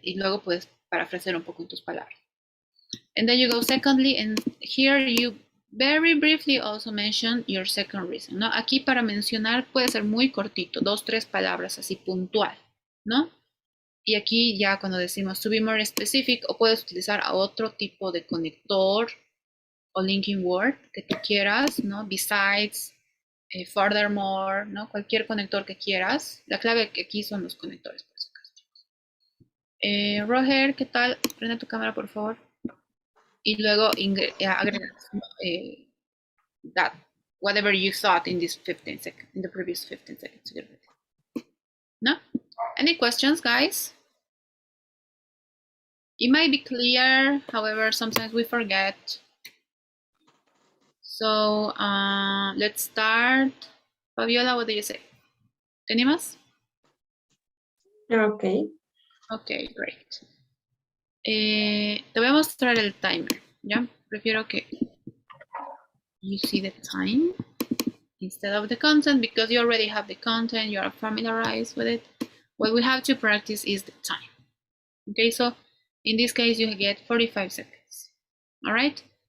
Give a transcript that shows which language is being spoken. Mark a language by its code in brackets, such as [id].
[es] Y luego puedes parafrasear un poco en tus palabras. [en] And then you go secondly, and here you very briefly also mention your second reason, [es] ¿no? Aquí para mencionar puede ser muy cortito, 2, 3 palabras, así puntual, ¿no? Y aquí ya cuando decimos [en] to be more specific, [es] o puedes utilizar a otro tipo de conector o [en] linking word [es] que tú quieras, ¿no? [en] Besides, furthermore, [es] ¿no? Cualquier conector que quieras. La clave que aquí son los conectores, por si acaso, chicos. Roger, ¿qué tal? Prende tu cámara, por favor. Y luego agregas [en] that, whatever you thought in this 15 seconds, in the previous 15 seconds. No? Any questions, guys? It might be clear, however, sometimes we forget. So let's start. Fabiola, what do you say? [es] ¿Te animas? [en] Okay. Ok, great. [es] Te voy a mostrar el timer, ¿ya? Prefiero que [en] you see the time instead of the content because you already have the content, you are familiarized with it. What we have to practice is the time. Okay, so in this case, you get 45 seconds. All right?